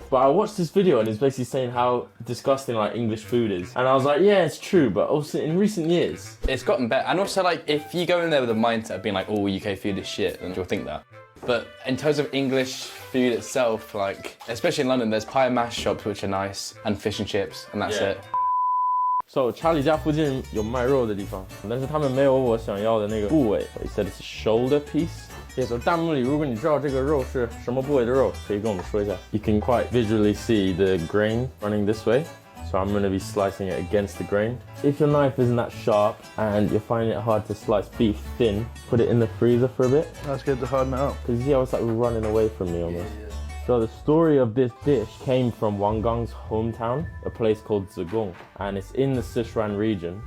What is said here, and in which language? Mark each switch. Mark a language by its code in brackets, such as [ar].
[en] But I watched this video and it's basically saying how disgusting like English food is. And I was like, yeah, it's true, but also in recent years. It's gotten better. And also like, if you go in there with a mindset of being like, oh, UK food is shit, then you'll think that. But in terms of English food itself, like, especially in London, there's pie and mash shops which are nice, and fish and chips, and that's Yeah. it. So [zh] 查理家附近有卖肉的地方，但是他们没有我想要的那个部位。 [en] He said it's a shoulder piece. Yeah, so [zh] 弹幕里如果你知道这个肉是什么部位的肉，可以跟我们说一下。 [en] You can quite visually see the grain running this way. So I'm going to be slicing it against the grain. If your knife isn't that sharp and you're finding it hard to slice beef thin, put it in the freezer for a bit. That's good to harden it up. Because you see how it's like running away from me almost. So the story of this dish came from Wang Gang's hometown, a place called Zigong, and it's in the Sichuan region.